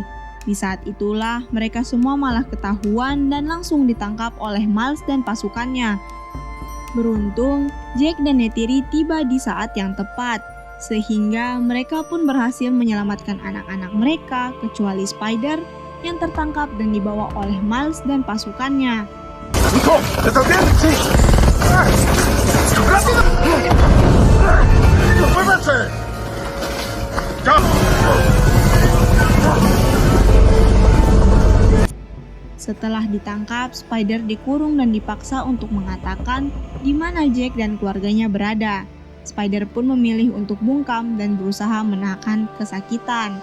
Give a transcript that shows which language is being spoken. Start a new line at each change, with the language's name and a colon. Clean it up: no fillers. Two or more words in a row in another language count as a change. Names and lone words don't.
Indonesian: Di saat itulah mereka semua malah ketahuan dan langsung ditangkap oleh Miles dan pasukannya. Beruntung, Jack dan Neytiri tiba di saat yang tepat, sehingga mereka pun berhasil menyelamatkan anak-anak mereka kecuali Spider yang tertangkap dan dibawa oleh Miles dan pasukannya.
Spanish: ¡Hijo! ¿Estás bien? ¡Sí! ¡Rápido! ¡Muévanse! ¡Ya!
Indonesian: Setelah ditangkap, Spider dikurung dan dipaksa untuk mengatakan di mana Jack dan keluarganya berada. Spider pun memilih untuk bungkam dan berusaha menahan kesakitan.